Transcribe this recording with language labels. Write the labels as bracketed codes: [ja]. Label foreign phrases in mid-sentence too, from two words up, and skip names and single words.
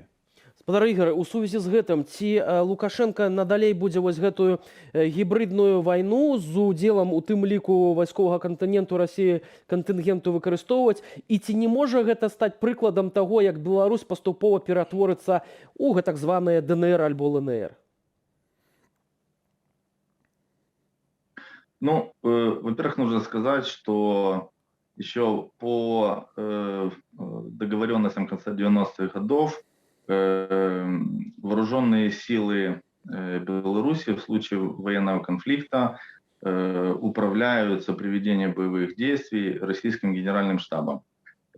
[be] Спадар Ігор, у сувязі з гэтым, ці Лукашенко надалей будзе вось гэтую гібридную вайну з удзелам у тым ліку вайсковага кантынгенту Расіі кантынгенту выкарыстоўваць, і ці не можа гэта стаць прыкладам таго, як Беларусь паступова ператворыцца ў гэтак званыя ДНР альбо ЛНР? [ru] Ну, во-первых, нужно сказать, что еще по договоренностям конца 90-х годов вооруженные силы Беларуси в случае военного конфликта управляются при ведении боевых действий российским генеральным штабом.